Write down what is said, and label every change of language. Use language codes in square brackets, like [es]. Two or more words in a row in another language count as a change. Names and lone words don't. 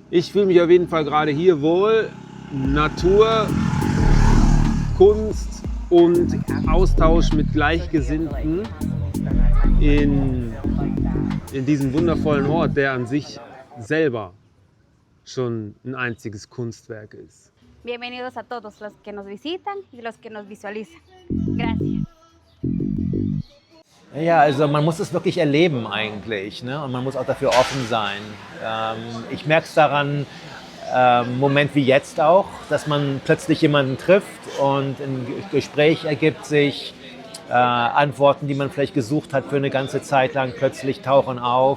[de] Ich fühle mich auf jeden Fall gerade hier wohl. Natur, Kunst und Austausch mit Gleichgesinnten in diesem wundervollen Ort, der an sich selber schon ein einziges Kunstwerk ist. [es] Bienvenidos a todos los que nos visitan y los que nos visualizan. Gracias. [de] Ja, also man muss es wirklich erleben eigentlich, ne? Und man muss auch dafür offen sein. Ich merke es daran, Moment wie jetzt auch, dass man plötzlich jemanden trifft und ein Gespräch ergibt sich, Antworten, die man vielleicht gesucht hat für eine ganze Zeit lang, plötzlich tauchen auf.